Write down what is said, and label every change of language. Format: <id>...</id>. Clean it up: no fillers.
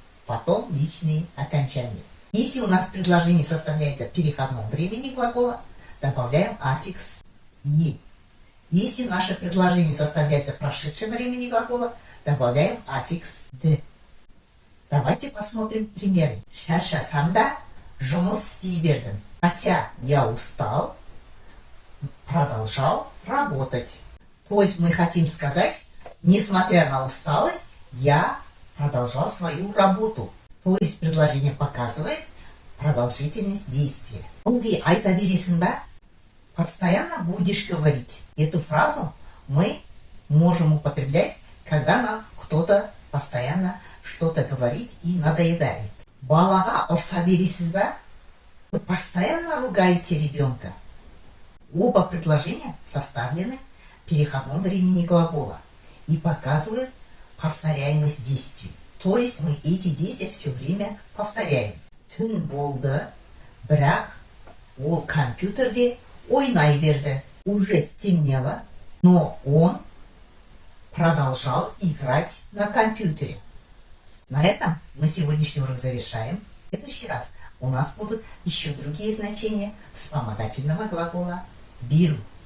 <ru>Потом личные окончания. Если у нас предложение составляется в переходном времени глагола, добавляем аффикс «е». Если наше предложение составляется в прошедшем времени глагола, добавляем аффикс «д». Давайте посмотрим примеры.</ru> <kk>Шаршасамда жұмыс істей бердім.</kk> <ru>Хотя я устал, продолжал работать. То есть мы хотим сказать, несмотря на усталость, я продолжал свою работу. То есть предложение показывает продолжительность действия.</ru> <kk>Ылғи айта бересің ба?</kk> <ru>Постоянно будешь говорить. Эту фразу мы можем употреблять, когда нам кто-то постоянно что-то говорит и надоедает.</ru> <kk>Балаға ұрса бересіз ба?</kk> <ru>Вы постоянно ругаете ребенка. Оба предложения составлены в переходном времени глагола и показывают повторяемость действий. То есть мы эти действия все время повторяем.</ru> <kk>Түн болды, бірақ ол компьютерде ойнай берді.</kk> <ru>Уже стемнело, но он продолжал играть на компьютере. На этом мы сегодняшний урок завершаем. В следующий раз у нас будут еще другие значения вспомогательного глагола «беру».</ru>